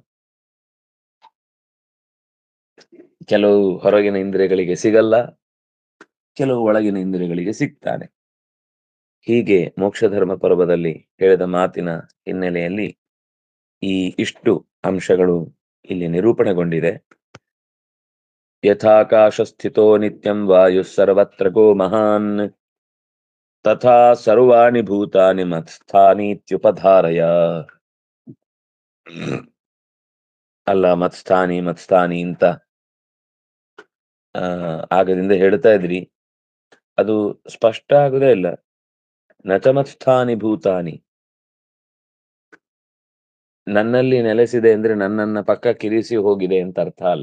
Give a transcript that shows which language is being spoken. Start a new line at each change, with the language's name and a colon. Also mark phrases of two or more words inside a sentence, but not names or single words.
Kannada: ಕೆಲವು ಹೊರಗಿನ ಇಂದ್ರಿಯಗಳಿಗೆ ಸಿಗಲ್ಲ, ಕೆಲವು ಒಳಗಿನ ಇಂದ್ರಿಯಗಳಿಗೆ ಸಿಗ್ತಾನೆ. ಹೀಗೆ ಮೋಕ್ಷ ಧರ್ಮ ಪರ್ವದಲ್ಲಿ ಹೇಳಿದ ಮಾತಿನ ಹಿನ್ನೆಲೆಯಲ್ಲಿ ಈ ಇಷ್ಟು ಅಂಶಗಳು ಇಲ್ಲಿ ನಿರೂಪಣೆಗೊಂಡಿದೆ.
Sanskrit: ಯಥಾಕಾಶ ಸ್ಥಿತೋ ನಿತ್ಯಂ ವಾಯು ಸರ್ವತ್ರ ಗೋ ಮಹಾನ್, ತಥಾ ಸರ್ವಾಣಿ ಭೂತಾನಿ ಮತ್ಸ್ಥಾನೀತ್ಯುಪಧಾರಯ.
Kannada: ಅಲ್ಲ, ಮತ್ಸ್ಥಾನಿ ಅಂತ ಆಗದಿಂದ ಹೇಳ್ತಾ ಇದ್ರಿ, ಅದು ಸ್ಪಷ್ಟ ಆಗುದೇ ಇಲ್ಲ.
Sanskrit: ನಚಮತ್ಸ್ಥಾನಿ ಭೂತಾನಿ,
Kannada: ನನ್ನಲ್ಲಿ ನೆಲೆಸಿದೆ ಅಂದ್ರೆ ನನ್ನನ್ನ ಪಕ್ಕ ಕಿರಿಸಿ ಹೋಗಿದೆ ಅಂತ ಅರ್ಥ ಅಲ್ಲ.